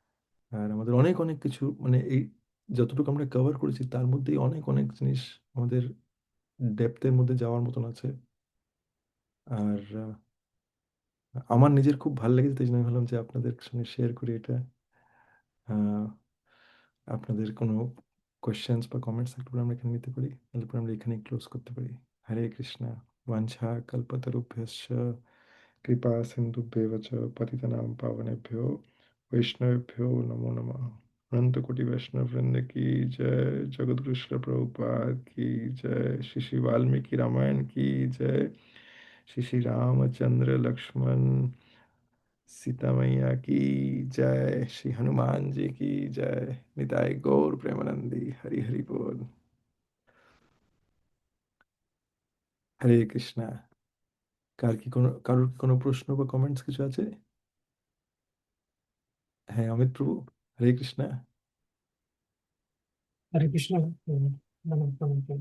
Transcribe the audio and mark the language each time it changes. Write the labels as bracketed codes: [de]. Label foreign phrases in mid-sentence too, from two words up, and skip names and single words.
[bn] আর আমাদের অনেক অনেক কিছু মানে এই যতটুকু আমরা কভার করেছি তার মধ্যেই অনেক অনেক জিনিস আমাদের ডেপথের মধ্যে যাওয়ার মতন আছে। আর আমার নিজের খুব ভালো লেগেছে, তাই জন্য আমি ভাবলাম যে আপনাদের সঙ্গে শেয়ার করি এটা। আহ, আপনাদের কোনো কোয়েশ্চেন্স বা কমেন্টস থাকলে পরে আমরা এখানে নিতে পারি, তাহলে পরে আমরা এখানে ক্লোজ করতে পারি। [sa] হরে কৃষ্ণা। বাঞ্ছা কল্পতরুভ্যশ্চ কৃপা সিন্ধুভ্যেব চ পতিতানাং পাবনেভ্যো वैष्णवेभ्यो नमो नमः। [hi] अनंत कोटि वैष्णव वृंद की जय। जगतगुरु श्रील प्रभुपाद की जय। श्री श्री वाल्मीकि रामायण की जय। श्री श्री रामचंद्र लक्ष्मण सीता मैया की जय। श्री हनुमान जी की जय। [bn] নিতাই গৌর প্রেমানন্দে হরি হরি বোল। হরে কৃষ্ণা। কারোর কি কোনো প্রশ্ন বা কমেন্টস কিছু আছে? হ্যাঁ, অমিত প্রভু। হরে কৃষ্ণা। হরে কৃষ্ণ। প্রণাম, প্রণাম, প্রণাম।